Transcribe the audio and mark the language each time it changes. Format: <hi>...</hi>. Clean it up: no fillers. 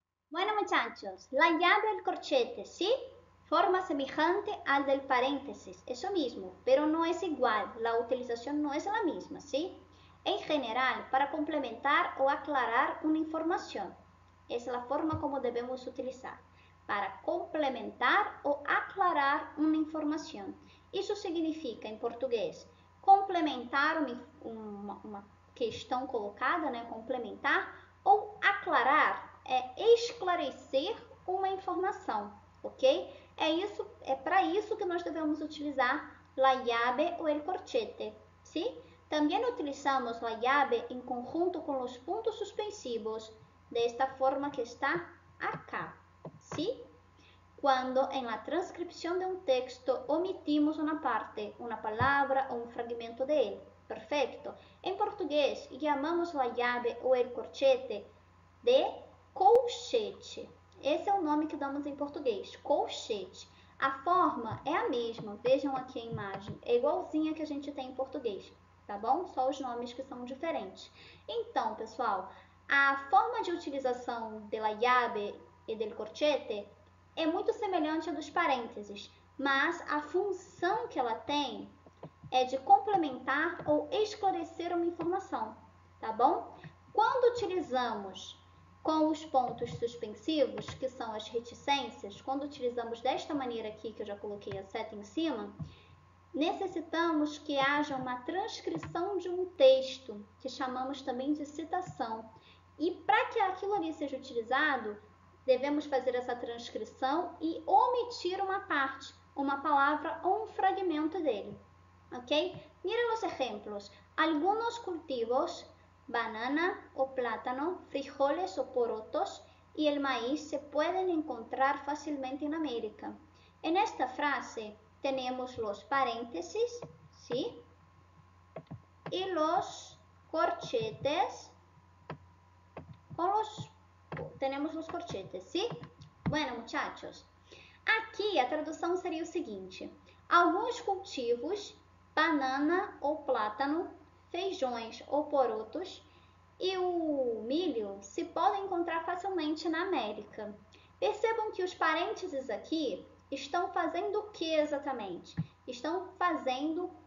<es>Bueno, muchachos, la llave del corchete, ¿sí? Forma semejante al del paréntesis, eso mismo, pero no es igual, la utilización no es la misma, ¿sí? En general, para complementar o aclarar una información. Es la forma como debemos utilizar.</es> <pt>Para complementar o aclarar uma informação. Isso significa, em português, complementar uma questão colocada, né? Complementar, ou aclarar, esclarecer uma informação, ok? É para isso que nós devemos utilizar la llave ou el corchete, ¿sí? Também utilizamos la llave em conjunto com os pontos suspensivos,</pt> <es>desta forma que está acá, ¿sí? Cuando en la transcripción de un texto omitimos una parte, una palabra o un fragmento de él. Perfecto. En portugués llamamos la llave o el corchete de colchete.</es> <pt>Esse é o nome que damos em português, colchete. A forma é a mesma, vejam aqui a imagem, é igualzinha que a gente tem em português, tá bom? Só os nomes que são diferentes. Então, pessoal, a forma de utilização de la llave e del corchete é muito semelhante à dos parênteses, mas a função que ela tem é de complementar ou esclarecer uma informação, tá bom? Quando utilizamos com os pontos suspensivos, que são as reticências, quando utilizamos desta maneira aqui, que eu já coloquei a seta em cima, necessitamos que haja uma transcrição de um texto, que chamamos também de citação. E para que aquilo ali seja utilizado, devemos fazer essa transcrição e omitir uma parte, uma palavra ou um fragmento dele, ¿ok?</pt> <es>Miren los ejemplos. Algunos cultivos, banana o plátano, frijoles o porotos y el maíz se pueden encontrar fácilmente en América. En esta frase tenemos los paréntesis, ¿sí? Y los corchetes tenemos los corchetes, ¿sí? Bueno, muchachos,</es> <pt>aqui a tradução seria o seguinte: alguns cultivos, banana ou plátano, feijões ou porotos e o milho se podem encontrar facilmente na América. Percebam que os parênteses aqui estão fazendo o que exatamente? Estão fazendo</pt>